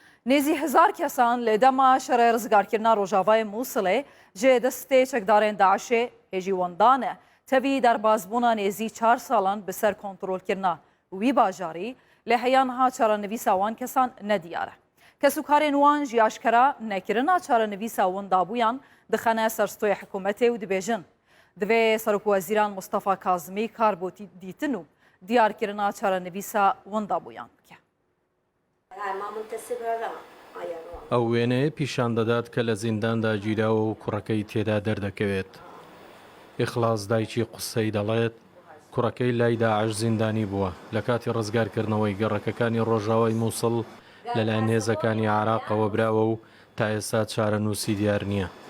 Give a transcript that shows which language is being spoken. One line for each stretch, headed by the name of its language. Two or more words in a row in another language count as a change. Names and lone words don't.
Kurdish: نێزی هزار کەسان لە دەما شەڕێ ڕزگارکردنا ڕۆژاوای مووسڵێ جێ دەستێ چەکدارێن داعشێ هێژی وەندانە تەوی دەربازبوونا نێزی 4 ساڵان بەسەر کۆنتڕۆلکردنا وی باژاری لە هەیانها چارەنویسا وان کەسان نەدیارە کەسوکارێن وان ژی ئاشکرا نەکردنا چارەنویسا وەندابوویان دخەنە سەرستۆی حکوومەتێ و دبێژن divê Serokweziran Mustafa Kazimî kar bû dîtin û diyarkirina çarenivîsa winda bûyan bike.
Central Kurdish: ئەو وێنەیە پیشان دەدات کە لە زینداندا گیراوە و کوڕەکەی تێدا دەردەکەوێت. ئیخلاس دایکی قسەی دەڵێت کوڕەکەی لای داعش زیندانی بووە لە کاتی ڕزگارکردنەوەی گەڕەکەکانی ڕۆژاوای مووسڵ لەلایەن هێزەکانی عێراقەوە براوە و تا ئێستا چارەنووسی دیار نییە.